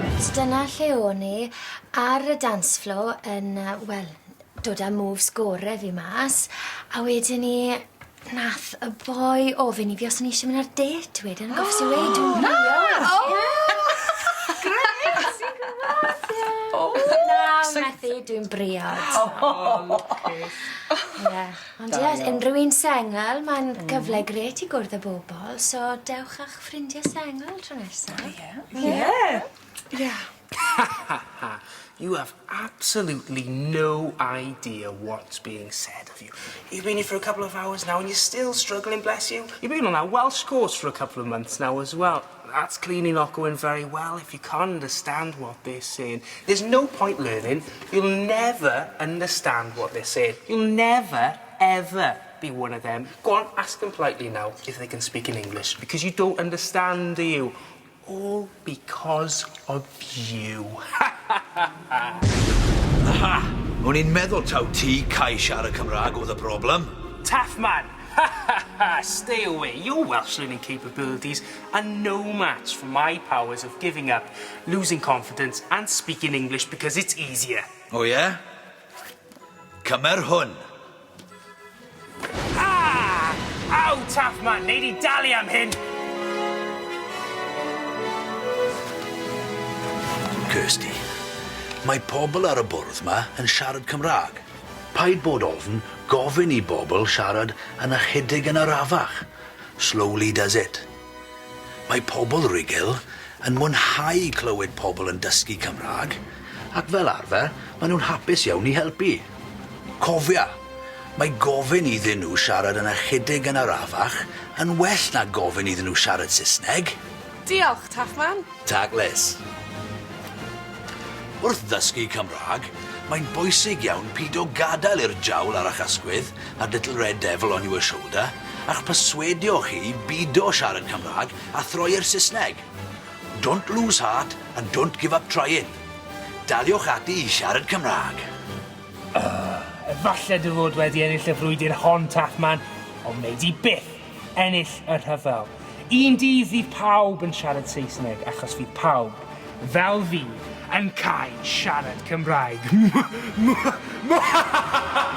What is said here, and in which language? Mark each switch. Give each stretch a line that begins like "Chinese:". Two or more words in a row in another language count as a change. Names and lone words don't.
Welsh: dyna lle o'n i ar y
English: dance floor
Welsh: yn, wel, dod â moves gore fi mas, a wedyn ni nath y boi ofyn I fi os o'n i eisiau mynd ar date wedyn, gofs I weud dwi'n briod. Grêt, ti'n gwybod? Na, methu, dwi'n briod. Ie, ond ie, unrhyw un sengl, mae'n gyfle gret I gwrdd y bobl, so dewch a'ch ffrindiau sengl tro nesaf.
English: Yeah. You have absolutely no idea what's being said of you. You've been here for a couple of hours now and you're still struggling, bless you. You've been on that Welsh course for a couple of months now as well. That's clearly not going very well if you can't understand what they're saying. There's no point learning. You'll never understand what they're saying. You'll never, ever be one of them. Go on, ask them politely now if they can speak in English, because you don't understand, do you? All because of you. Aha!
Welsh: O'n i'n meddwl taw ti Cai siarad Cymraeg oedd y problem.
English: Taff Man! Stay away. Your Welsh learning capabilities are no match for my powers of giving up, losing confidence and speaking English because it's easier.
Welsh: O ie? Cymer hwn. Ah! Ow, Taff Man, neud I dalu am hyn. Kirsty, mae pobl ar y bwrdd ma yn siarad Cymraeg. Paid bod ofn, gofyn I bobl siarad yn ychydig yn arafach.
English: Slowly does it.
Welsh: Mae pobl rigel yn mwynhau clywed pobl yn dysgu Cymraeg, ac fel arfer, maen nhw'n hapus iawn I helpu. Cofia, mae gofyn iddyn nhw siarad yn ychydig yn arafach yn well na gofyn iddyn nhw siarad Saesneg. Diolch, Taff Man. Taglis. Wrth ddysgu Cymraeg, mae'n bwysig iawn pid o gadael i'r jawl ar eich ysgwydd
English: a little red devil on your shoulder
Welsh: a'ch perswedio chi bido siarad Cymraeg a throi'r Saesneg.
English: Don't lose heart and don't give up trying.
Welsh: Daliwch ati I siarad Cymraeg. Falle dy fod wedi ennill y frwydr hon, Taff Man, ond wneud I byth ennill y rhyfel. Un dydd fydd pawb yn siarad Saesneg achos fydd pawb, fel fi, yn cael siarad Cymraeg.